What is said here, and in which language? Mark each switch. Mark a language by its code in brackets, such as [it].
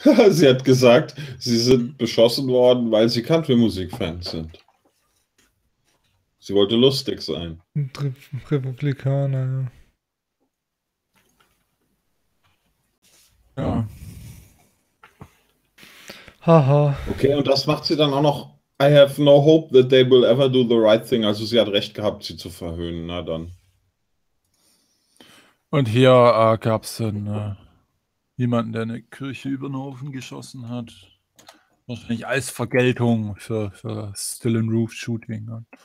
[de] Sie hat gesagt, sie sind beschossen worden, weil sie Country-Musik-Fans sind. Sie wollte lustig sein. Republikaner, ja. Ja. Haha. Okay, und das macht sie dann auch noch. [en] I have no hope that they will ever do the right thing. [de] Also sie hat recht gehabt, sie zu verhöhnen. Na dann. Und hier gab es jemanden, der eine Kirche über den Haufen geschossen hat. Wahrscheinlich als Vergeltung für Still in Roof Shooting. Ne?